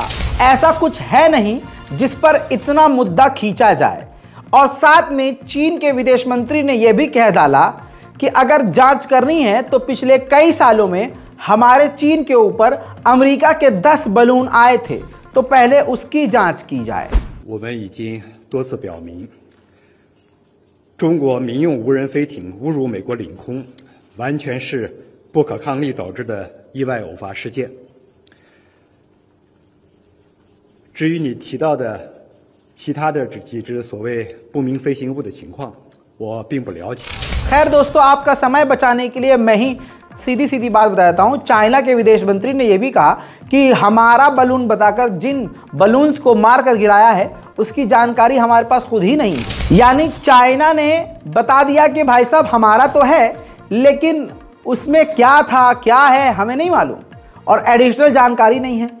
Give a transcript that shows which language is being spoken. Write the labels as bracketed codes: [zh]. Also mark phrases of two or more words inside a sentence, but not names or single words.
[hi] ऐसा कुछ है नहीं जिस पर इतना मुद्दा खींचा जाए। और साथ में चीन के विदेश मंत्री ने यह भी कह डाला कि अगर जांच करनी है तो पिछले कई सालों में हमारे चीन के ऊपर अमेरिका के 10 बलून आए थे, तो पहले उसकी जांच की जाए। [zh] 我们已经多次表明，中国民用无人飞艇误入美国领空，完全是不可抗力导致的意外偶发事件。至于你提到的其他的几只所谓不明飞行物的情况，我并不了解。 [hi] खैर दोस्तों, आपका समय बचाने के लिए मैं ही सीधी सीधी बात बता देता हूं। चाइना के विदेश मंत्री ने यह भी कहा कि हमारा बलून बताकर जिन बलून्स को मार कर गिराया है उसकी जानकारी हमारे पास खुद ही नहीं है। यानी चाइना ने बता दिया कि भाई साहब हमारा तो है, लेकिन उसमें क्या था क्या है हमें नहीं मालूम और एडिशनल जानकारी नहीं है।